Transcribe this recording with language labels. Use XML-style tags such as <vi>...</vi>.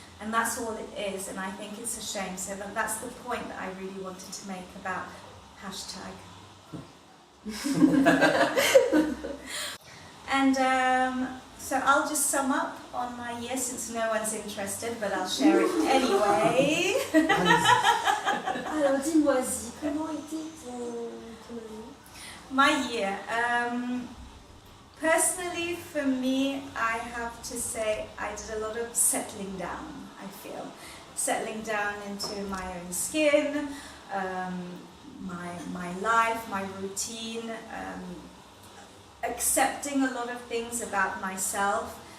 <en>And that's all it is, and I think it's a shame. So that's the point that I really wanted to make about hashtag. And so I'll just sum up on my year, since no one's interested, but I'll share it anyway.</en> <fr>Alors dis-moi-y, comment était ton année?</fr> <en>My year. Personally, for me, I have to say I did a lot of settling down, I feel. Settling down into my own skin, my life, my routine, accepting a lot of things about myself.</en>